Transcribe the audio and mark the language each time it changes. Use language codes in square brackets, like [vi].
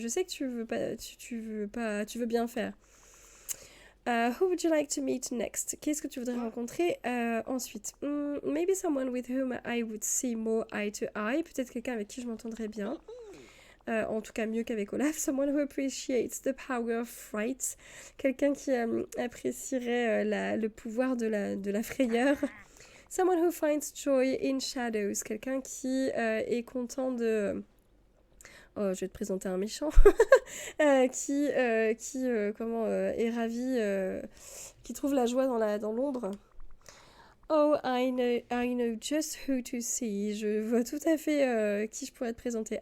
[fr] Je sais que tu veux bien faire. [en] Who would you like to meet next? [fr] Qu'est-ce que tu voudrais rencontrer ensuite? [en] Maybe someone with whom I would see more eye to eye. [fr] Peut-être quelqu'un avec qui je m'entendrais bien. En tout cas mieux qu'avec Olaf. [en] Someone who appreciates the power of fright. [fr] Quelqu'un qui apprécierait le pouvoir de la frayeur. [en] Someone who finds joy in shadows. [fr] Quelqu'un qui est content de... Oh, je vais te présenter un méchant. Qui est ravi, qui trouve la joie dans l'ombre. [en] Oh, I know just who to see. [fr] Je vois tout à fait qui je pourrais te présenter.